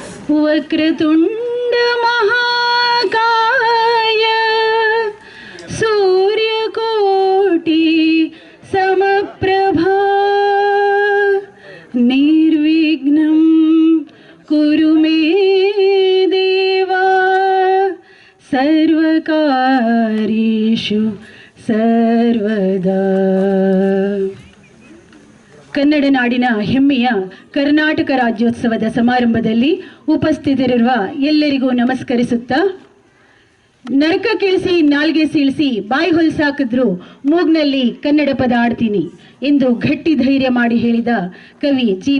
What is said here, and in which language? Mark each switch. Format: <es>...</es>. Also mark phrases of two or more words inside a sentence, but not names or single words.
<sa>वक्रतुंड महाकाय सूर्यकोटि समप्रभा निर्विघ्नं कुरु मे देवा सर्वकार्येषु सर्वदा।</sa> <kn>ಕನ್ನಡ ನಾಡಿನ ಹೆಮ್ಮೆಯ ಕರ್ನಾಟಕ ರಾಜ್ಯೋತ್ಸವದ ಸಮಾರಂಭದಲ್ಲಿ ಉಪಸ್ಥಿತರಿರುವ ಎಲ್ಲರಿಗೂ ನಮಸ್ಕರಿಸುತ್ತಾ, ನರಕ ಕೇಳಿಸಿ ನಾಲ್ಗೆ ಸೀಳಿಸಿ ಬಾಯಿ ಹೊಲ್ಸಾಕಿದ್ರು ಮೂಗ್ನಲ್ಲಿ ಕನ್ನಡ ಪದ ಆಡ್ತೀನಿ ಎಂದು ಗಟ್ಟಿ ಧೈರ್ಯ ಮಾಡಿ ಹೇಳಿದ ಕವಿ GP</kn>